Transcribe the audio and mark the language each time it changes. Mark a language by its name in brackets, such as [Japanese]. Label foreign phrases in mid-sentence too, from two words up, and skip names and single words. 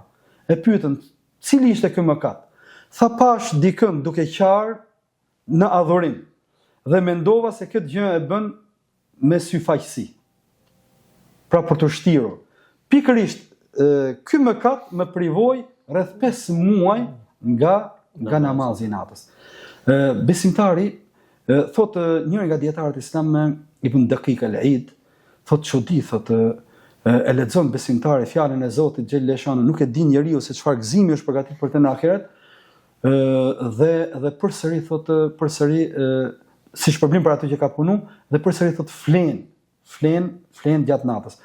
[Albanian] E pyetën, cili ishte ky mëkat? Tha pash dikën duke qarë në adhurim dhe mendova se këtë gjë e bën me syfaqësi. Pra për të shtirur. Pikërisht ky mëkat më privoi rreth 5 muaj nga namazi i natës. Besimtari thot njëri nga dietarët islam Ibn Daqiq al-Eid, thot çudi, thot e lexon besimtari fjalën e Zotit xhaleshano, nuk e din njeriu se çfarë gëzimi është përgatitur për të në ahiret, dhe përsëri thot si shpërblim për atë që ka punu, dhe përsëri thot flen gjatë natës.